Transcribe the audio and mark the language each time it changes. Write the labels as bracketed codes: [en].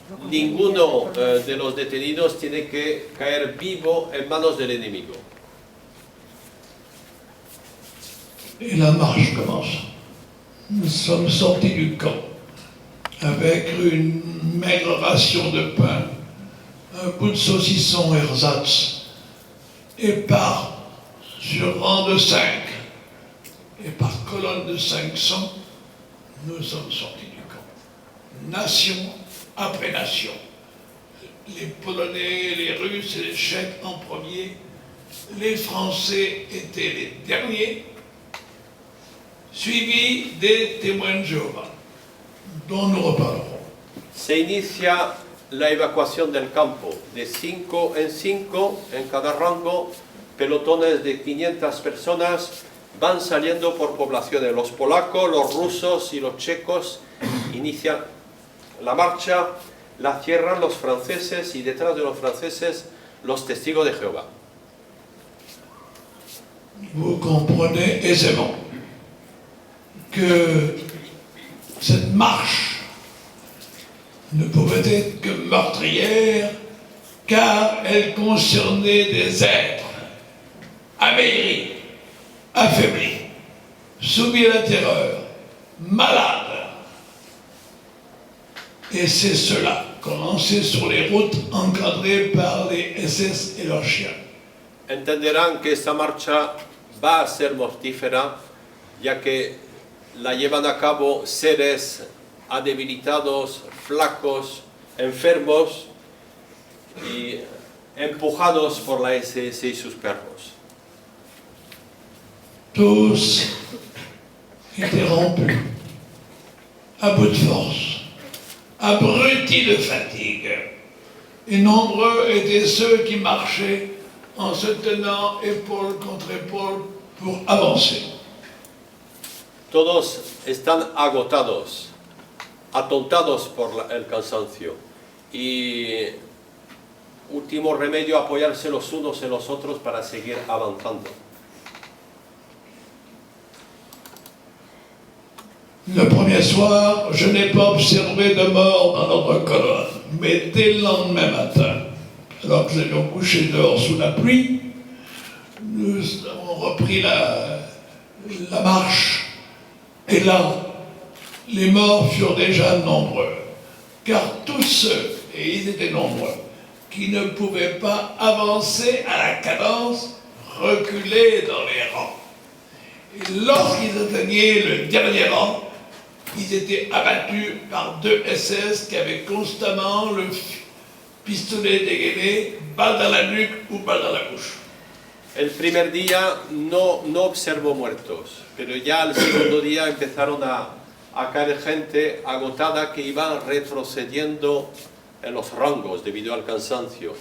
[es] Ninguno de los detenidos tiene que caer vivo en manos del enemigo. [fr] Et la marche commence. Nous sommes sortis du camp avec une maigre ration de pain, un bout de saucisson ersatz, et sur rang de 5, et par colonne de 500, nous sommes sortis du camp. Nation après nation. Les Polonais, les Russes et les Tchèques en premier, les Français étaient les derniers, suivi des témoins de Jéhovah, dont nous reparlerons. [es] Se inicia la evacuación del campo, de 5 en 5, en cada rango, pelotones de 500 personas van saliendo por poblaciones. Los polacos, los rusos y los checos inician la marcha, la cierran los franceses y detrás de los franceses los testigos de Jehová. [fr] Vous comprenez aisément que cette marche ne pouvait être que meurtrière car elle concernait des êtres amaigris, affaiblis, soumis à la terreur, malades. Et c'est cela qu'on lançait sur les routes encadrées par les SS et leurs chiens. [es] Entenderán que esta marcha va a ser mortífera, ya que la llevan a cabo seres debilitados, flacos, enfermos y empujados por la SS y sus perros. [fr] Tous étaient rompus, à bout de force, abrutis de fatigue, et nombreux étaient ceux qui marchaient en se tenant épaule contre épaule pour avancer. [es] Todos están agotados, atontados por el cansancio y último remedio apoyarse los unos en los otros para seguir avanzando. [fr] Le premier soir, je n'ai pas observé de mort dans notre colonne, mais dès le lendemain matin, alors que nous avions couché dehors sous la pluie, nous avons repris la marche. Et là, les morts furent déjà nombreux, car tous ceux, et ils étaient nombreux, qui ne pouvaient pas avancer à la cadence, reculaient dans les rangs. Et lorsqu'ils atteignaient le dernier rang, ils étaient abattus par 2 SS qui avaient constamment pistolet dégainé, balle dans la nuque ou balle dans la bouche. [es] El primer día no observó muertos, pero ya al segundo día empezaron a caer gente agotada que iban retrocediendo en los rangos debido al cansancio.